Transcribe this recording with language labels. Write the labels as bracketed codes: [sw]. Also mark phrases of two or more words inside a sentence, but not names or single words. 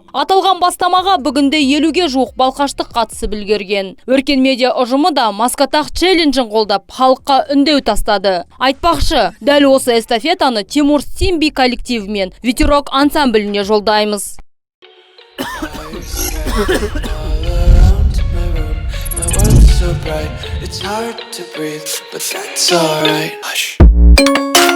[kk] Аталған бастамаға бүгінде 50-ге жуық балқаштық қатысып үлгерген. Өркен медиа ұжымы да маскатақ челленджін қолдап, халыққа үндеу тастады. Айтпақшы, дәл осы эстафетаны Тимур Симби коллективімен Ветерок ансамбліне жолдаймыз. [en] So bright, it's hard to breathe, but that's alright. Hush.